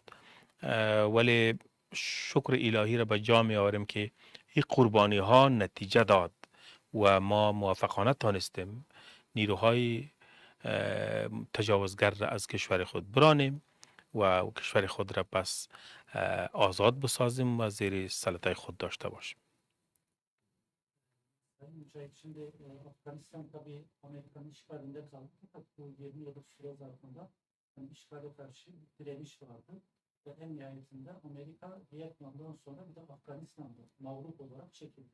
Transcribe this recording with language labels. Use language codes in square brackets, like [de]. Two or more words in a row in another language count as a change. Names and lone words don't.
[fa] ولی شکر الهی را به جا می آوریم که این قربانی ها نتیجه داد و ما موفقانه تانستیم نیروهای تجاوزگر را از کشور خود برانیم و کشور خود را پس آزاد بسازیم و زیر سلطه خود داشته باشیم. [tr] Sayın Mücahit, şimdi Afganistan tabii Amerika'nın işgalinde kaldı. Fakat bu 20 yıllık süre zarfında yani işgale karşı direniş vardı. Ve en nihayetinde Amerika Vietnam'dan sonra bir de Afganistan'da mağlup olarak çekildi.